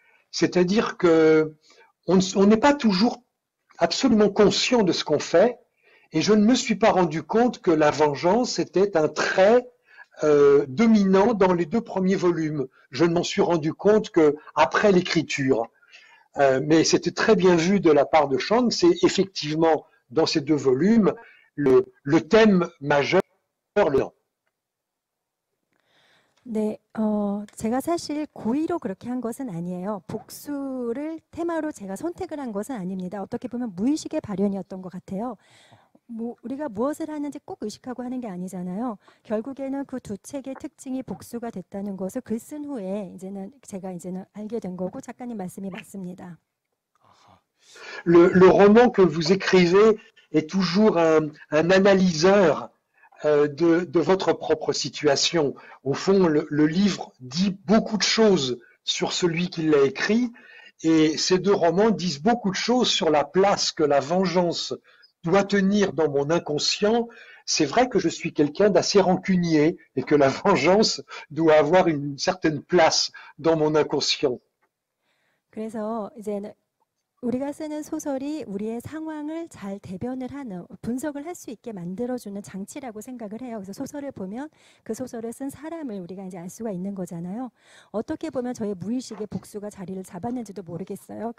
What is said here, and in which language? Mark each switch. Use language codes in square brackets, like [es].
[fr] C'est-à-dire que on n'est pas toujours absolument conscient de ce qu'on fait, et je ne me suis pas rendu compte que la vengeance était un trait dominant dans les deux premiers volumes. Je ne m'en suis rendu compte qu'après l'écriture. Mais c'était très bien vu de la part de Chang, c'est effectivement dans ces deux volumes le thème majeur. [ko] 네, 제가 사실 고의로 그렇게 한 것은 아니에요. 복수를 테마로 제가 선택을 한 것은 아닙니다. 어떻게 보면 무의식의 발현이었던 것 같아요. 우리가 무엇을 하는지 꼭 의식하고 하는 게 아니잖아요. 결국에는 그 두 책의 특징이 복수가 됐다는 것을 글 쓴 후에 제가 알게 된 거고 작가님 말씀이 맞습니다. [fr] Le roman que vous écrivez est toujours un analyseur de votre propre situation. Au fond, le livre dit beaucoup de choses sur celui qui l'a écrit, et ces deux romans disent beaucoup de choses sur la place que la vengeance doit tenir dans mon inconscient. C'est vrai que je suis quelqu'un d'assez rancunier et que la vengeance doit avoir une certaine place dans mon inconscient. [ko] 그래서 이제 우리가 쓰는 소설이 우리의 상황을 잘 대변을 하는, 분석을 할 수 있게 만들어주는 장치라고 생각을 해요. 그래서 소설을 보면 그 소설을 쓴 사람을 우리가 이제 알 수가 있는 거잖아요. 어떻게 보면 저의 무의식의 복수가 자리를 잡았는지도 모르겠어요.